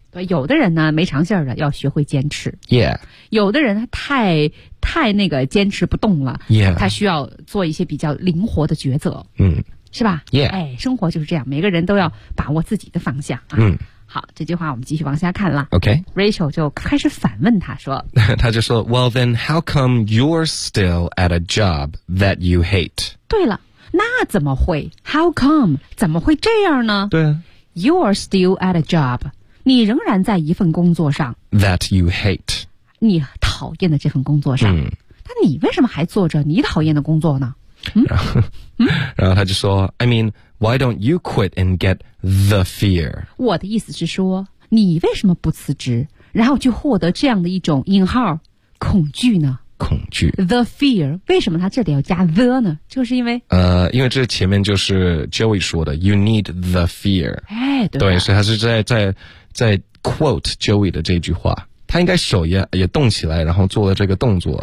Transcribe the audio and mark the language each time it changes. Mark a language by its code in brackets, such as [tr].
[zh] 对，有的人呢没长性的，要学会坚持。 [en] Yeah. [zh] 有的人他太那个坚持不动了。 [en] Yeah. [zh] 他需要做一些比较灵活的抉择。是吧 [en] ？Yeah. [zh] 哎，生活就是这样，每个人都要把握自己的方向啊。好，这句话我们继续往下看了。 [en] Okay. [zh] Rachel 就开始反问他说。他就说 [en] ，Well, then, how come you're still at a job that you hate? [zh] 对了。那怎么会 ？ [en] How come？ [zh] 怎么会这样呢？对啊， [en] You're still at a job， [zh] 你仍然在一份工作上。 [en] That you hate， [zh] 你讨厌的这份工作上。那你为什么还做着你讨厌的工作呢？然后他就说 [en] ，I mean， why don't you quit and get the fear？ [zh] 我的意思是说，你为什么不辞职，然后去获得这样的一种引号恐惧呢？恐惧，the fear， 为什么他这里要加 the 呢？就是因为这前面就是 Joey 说的 ， [en] you need the fear， [zh] 哎，对，所以他是在 quote Joey 的这句话，他应该手也动起来，然后做了这个动作，